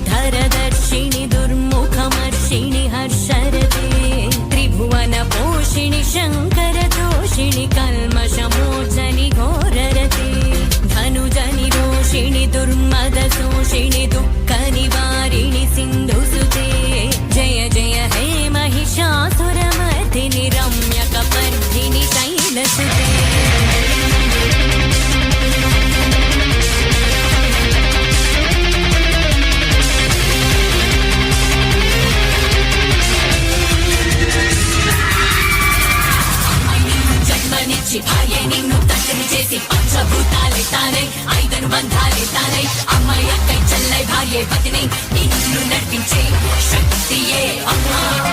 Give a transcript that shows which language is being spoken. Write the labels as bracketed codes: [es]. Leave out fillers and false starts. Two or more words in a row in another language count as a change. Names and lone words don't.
[sa] वरदर्शिनि दुर्मुखमर्षिणि हर्षरते त्रिभुवन पोषिणि शङ्करदोषिणि कल्मषमोचनि घोररते धनुजनि रोषिणि दुर्मदशोषिणि दुःखनिवारिणि सिन्धुसुते जय जय हे महिषासुरमर्दिनि रम्यकपर्दिनि शैलसुते [te] జన్మనిచ్చి భార్య నిన్ను తండ్రిని చేసి పంచభూతాలే తానై ఐదను బంధాలే తానై అమ్మాయి అక్కై చెల్లై భార్య పతిని నిన్ను నడిపించే శక్తియే అమ్మా